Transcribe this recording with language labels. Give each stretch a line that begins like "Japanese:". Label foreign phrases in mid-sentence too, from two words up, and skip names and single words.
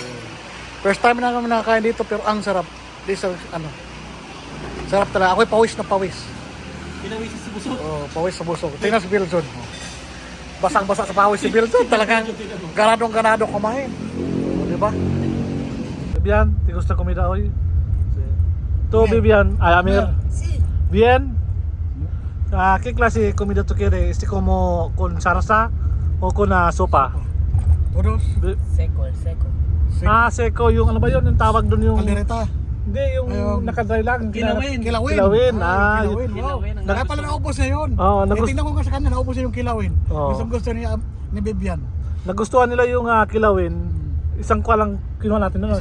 English: First time
Filipino: na kami nakakain dito, pero ang sarap. Dito, ano, sarap talaga. Ako'y pawis na pawis. Pinawisis si Busog. Oh, pawis sa busog. Tingnan si Biljon. Oh. Basang-basa sa pawis si Biljon. Talagang ganadong-ganado kumain. Oh, di ba? Bibian,
Spanish: ¿te gusta comida hoy? Sí. ¿Tú, Bibian? Ay, Amir. Sí, Bien. ¿Qué clase de comida tú quieres? ¿Como con salsa o con sopa? Todos. seco, el seco. Seco.
Filipino: Yung ano ba yun? Yung tawag doon yung... Kaldereta. Hindi, yung Ayun. nakadry lang. Kilawin. Kilawin. Kilawin, Yung ah, kilawin. Wow. kilawin ang Kaya pala naubos na yun. Oo, Tingnan ko nga sa kanya, naubos na yung kilawin. Oo. Gusto ni Bibian. Nagustuhan nila yung kilawin. Isang kwa lang kinuha natin nun.